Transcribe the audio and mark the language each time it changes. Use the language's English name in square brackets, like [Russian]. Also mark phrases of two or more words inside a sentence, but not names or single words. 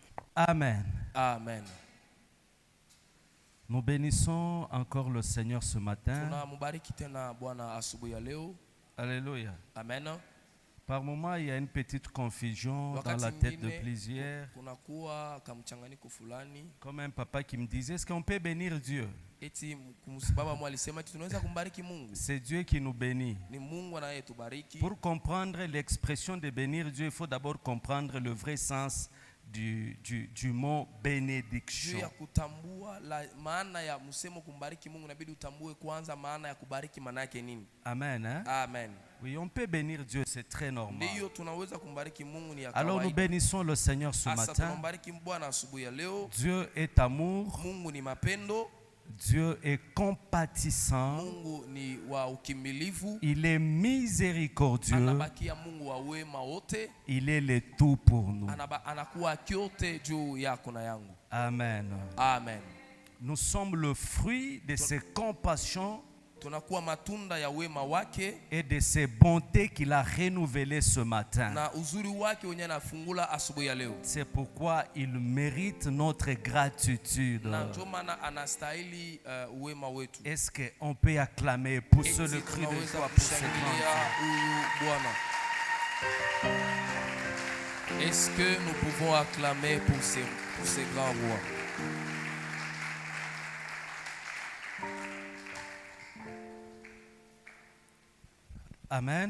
[French] Amen. Amen. Nous bénissons encore le Seigneur ce matin. [Swahili] Tunambariki tena Bwana asubuhi ya leo. [French] Alléluia. Amen. Par moments, il y a une petite confusion dans [Swahili] Wakati [French] la tête de [Swahili] mwingine [French] plusieurs. [Swahili] kunakuwa kamchanganyiko fulani. [French] Comme un papa qui me disait, est-ce qu'on peut bénir Dieu? [Swahili] Eti baba mwa alisema eti tunaweza kumbariki Mungu. [French] C'est Dieu qui nous bénit. [Swahili] Ni Mungu anayetubariki. [French] Pour comprendre l'expression de bénir Dieu, il faut d'abord comprendre le vrai sens du mot bénédiction. [Swahili] Juu ya kutambua maana ya msemo kumbariki Mungu inabidi utambue kwanza maana ya kubariki maana yake nini. [French] Amen. Hein? Amen. Oui, on peut bénir Dieu, c'est très normal. [Swahili] Ndiyo tunaweza kumbariki Mungu ni ya kawaida. [French] Alors nous bénissons le Seigneur ce [Swahili] Asa [French] matin. [Swahili] tunambariki Bwana asubuhi ya leo. [French] Dieu est amour. [Swahili] Mungu ni mapendo. [French] Dieu est compatissant. [Swahili] Mungu ni wa ukimilivu. [French] Il est miséricordieux. [Swahili] Anabakia Mungu wa wema wote. [French] Il est le tout pour nous. [Swahili] Anakuwa kyote juu yako na yangu. [French] Amen. Amen. Nous sommes le fruit de ses compassions [Swahili] tunakuwa matunda ya wema wake [French] et de ses bontés qu'il a renouvelées ce matin. [Swahili] Na uzuri wake wenye anafungula asubuhi ya leo. [French] C'est pourquoi il mérite notre gratitude. [Swahili] Na ndio maana anastahili wema wetu. [French] Est-ce qu'on peut acclamer pour ce le cri de joie pour ce grand Bwana? Est-ce que nous pouvons acclamer pour ces grands rois? Amen.